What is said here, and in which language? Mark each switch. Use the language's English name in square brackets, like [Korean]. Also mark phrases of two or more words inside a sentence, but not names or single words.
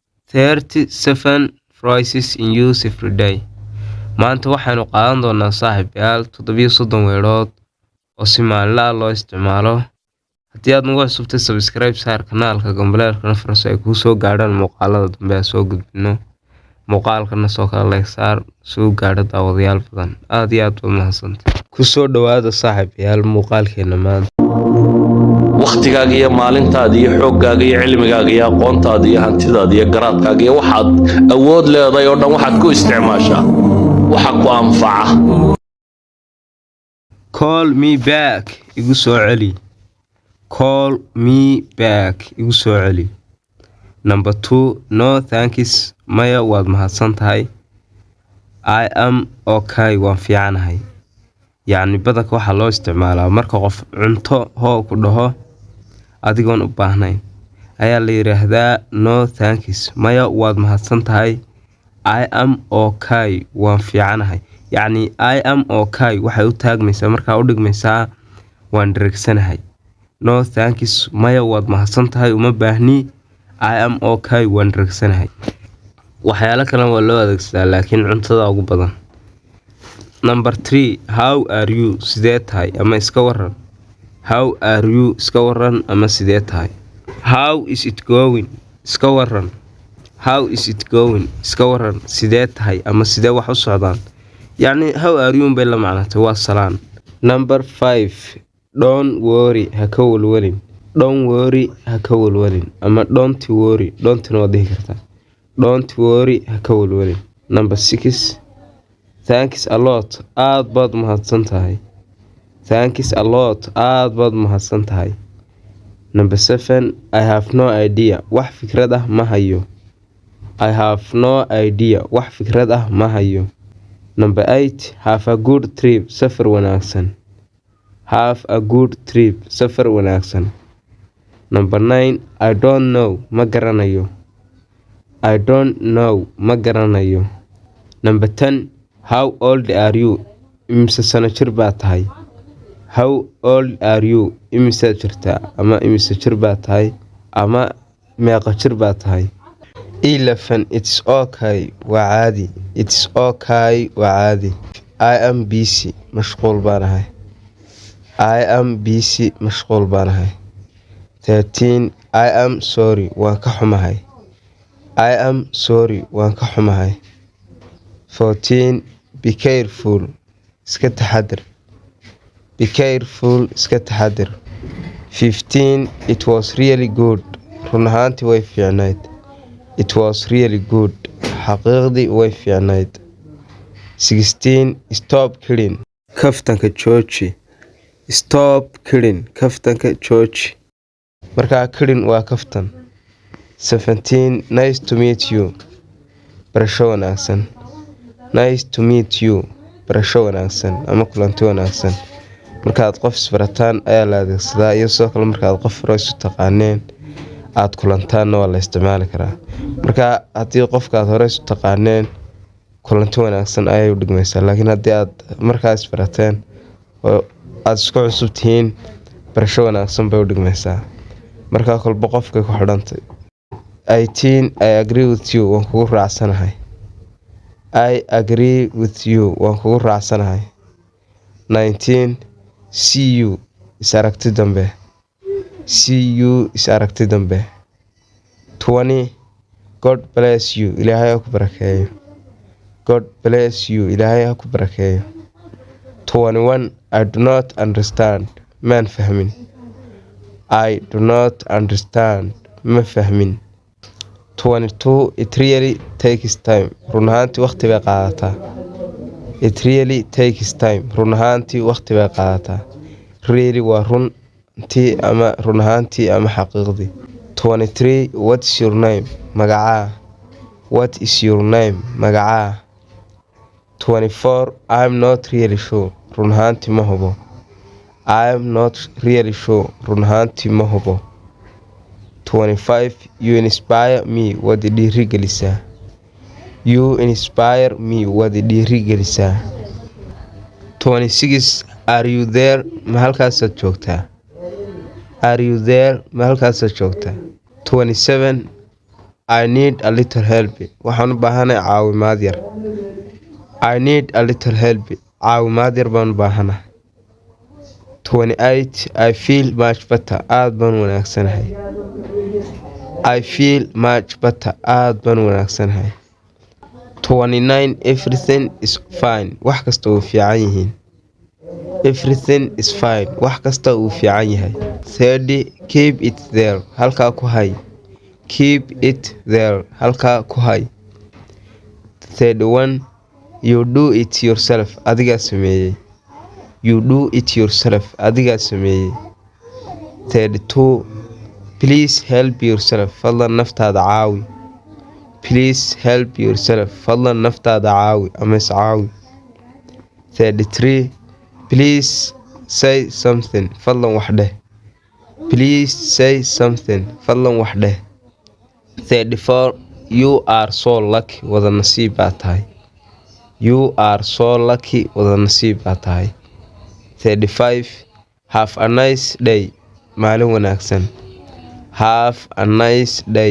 [English] 37 phrases in use every day. [Somali] Maanta waxaynu qaadan doonaa saaxiibayaal 37 weerood oo si maalinle ah loo isticmaalo. Haddii aad nagu cusubtay, subscribe saar kanaalka gambaleelkana furo si ay kuu soo gaadhaan muuqaalada dambe aan soo gudbino. Muuqaalkana soo kala like saar si uu gaadho daawadayaal badan. Aad iyo aad baad mahadsantahay. Ku soo dhawaada saaxiibayaal muuqaalkeena maanta. waqtigaaga iyo maalintaada iyo xooggaaga iyo cilmigaaga iyo aqoontaada iyo hantidaada iyo garaadkaaga iyo waxaad awood leedahay oo dhan waxaad ku isticmaashaa waxa ku anfaca. [English] Call me back [Somali] igu soo celi. [English] Call me back [Somali] igu soo celi. [English] Number 2, no thanks, [Somali] maya waad mahadsan tahay. [English] I am okay, [Somali] waan fiicanahay. yacni badanka waxaa loo isticmaalaa marka qof cunto hoo ku dhaho adigoon u baahnayn ayaa la yiraahdaa [English] no thanks, [Somali] maya waad mahadsan tahay. [English] I am okay, [Somali] waan fiicanahay. yacni [English] I am okay [Somali] waxay u taagmaysaa markaa u dhigmaysaa waan dheregsanahay. [English] No thanks, [Somali] maya waad mahadsan tahay, uma baahni. [English] I am okay, [Somali] waan dheregsanahay. waxyaalo kale waa loo adeegsadaa laakiin cuntada ugu badan. [English] Number 3, how are you, [Somali] sidee tahay ama iska waran. [English] How are you, [Somali] iska waran ama sidee tahay. [English] How is it going, [Somali] iska waran. [English] How is it going, [Somali] iska waran sidee tahay ama sidee wax u socdaan. yacni [English] how are you [Somali] bay la macnatay, waa salaan. [English] Number 5, don't worry, [Somali] ha ka walwalin. [English] Don't worry, [Somali] ha ka walwalin ama [English] don't worry, [Somali] don't-na waad dhihi kartaa. [English] Don't worry, [Somali] ha ka walwalin. [English] Number 6, thanks a lot, [Somali] aad baad mahadsan tahay. [English] Thanks a lot, [Somali] aad baad mahadsan tahay. [English] Number 7, I have no idea, [Somali] wax fikrad ah ma hayo. [English] I have no idea, [Somali] wax fikrad ah ma hayo. [English] Number 8, have a good trip, [Somali] safar wanaagsan. [English] Have a good trip, [Somali] safar wanaagsan. [English] Number 9, I don't know, [Somali] ma garanayo. [English] I don't know, [Somali] ma garanayo. [English] Number 10, how old are you, [Somali] imise sano jir baa tahay. [English] How old are you, [Somali] imise jirtaa ama imise jir baa tahay ama meeqa jir baa tahay. 11, [English] it's okay, [Somali] waa caadi. [English] It's okay, [Somali] waa caadi. [English] I am busy, [Somali] mashquul baanahay. [English] I am busy, [Somali] mashquul baanahay. 13, [English] I am sorry, [Somali] waan ka xumahay. [English] I am sorry, [Somali] waan ka xumahay. 14, [English] be careful, [Somali] iska taxadir. [English] Be careful, [Somali] iska taxadir. 15, [English] it was really good, [Somali] run ahaantii way fiicnayd. [English] It was really good, [Somali] xaqiiqdii way fiicnayd. 16, [English] stop kidding, [Somali] kaftanka jooji. [English] Stop kidding, [Somali] kaftanka jooji. markaa kidding waa kaftan. 17, [English] nice to meet you, [Somali] barasho wanaagsan. [English] Nice to meet you, [Somali] barasho wanaagsan ama kulanti wanaagsan. markaad qof isbarataan ayaa la adeegsadaa, iyo sidoo kale markaad qof hore isu taqaaneen aad kulantaanna waa la isticmaali karaa. marka haddii qofkaad hore isu taqaaneen kulanti wanaagsan ayay u dhigmaysaa, laakiin haddii aad markaa isbarateen oo aad isku cusub tihiin barasho wanaagsan bay u dhigmaysaa. markaa kolba qofkay ku xidhantay. 18, [English] I agree with you, [Somali] waan kugu raacsanahay. [English] I agree with you, [Somali] waan kugu raacsanahay. 19, [English] see you, [Somali] is aragti dambe. [English] See you, [Somali] is aragti dambe. 20, [English] God bless you, [Somali] ilaahay ha ku barakeeyo. [English] God bless you, [Somali] ilaahay ha ku barakeeyo. 21, [English] I do not understand, [Somali] maan fahmin. [English] I do not understand, [Somali] ma fahmin. 22, [English] it really takes time, [Somali] run ahaantii waqti bay qaadataa. [English] It really takes time, [Somali] run ahaantii waqti bay qaadataa. Really waa runtii ama run ahaantii ama xaqiiqdii. 23, [English] what's your name, magacaa. What is your name, magacaa. [Somali] 24, [English] I'm not really sure, [Somali] run ahaantii ma hubo. [English] I'm not really sure, [Somali] run ahaantii ma hubo. 25, [English] you inspire me, [Somali] waad i dhiirigelisaa. [English] You inspire me, [Somali] waad i dhiirigelisaa. [English] 26, are you there, [Somali] ma halkaasaad joogtaa. [English] Are you there, [Somali] ma halkaasaad joogtaa. 27, [English] I need a little help. [Somali] Waxaan u baahanahay caawimaad yar. [English] I need a little help. [Somali] Caawimaad yar baan u baahanahay. [English] 28 I feel much better. [Somali] Aad baan wanaagsanahay. [English] I feel much better. [Somali] Aad baan wanaagsanahay. [English] 29 everything is fine. [Somali] Wax kasta wuu fiican yihiin. [English] Everything is fine. [Somali] Wax kasta wuu fiican yahay. [English] 30 keep it there. [Somali] Halkaa ku hay. [English] Keep it there. [Somali] Halkaa ku hay. [English] 31 you do it yourself. [Somali] Adigaa sameeyay. [English] You do it yourself. [Somali] Adigaa sameeyay. 32 [English] please help yourself. [Somali] Fadlan naftaada caawi. [English] Please help yourself. [Somali] Fadlan naftaada caawi ama is caawi. [English] 33 please say something. [Somali] Fadlan wax dheh. [English] Please say something. [Somali] Fadlan wax dheh. [English] 34 you are so lucky. [Somali] Wada nasiib baa tahay. [English] You are so lucky. [Somali] Wada nasiib baa tahay. 35 [English] have a nice day. [Somali] Maalin wanaagsan. [English] Have a nice day.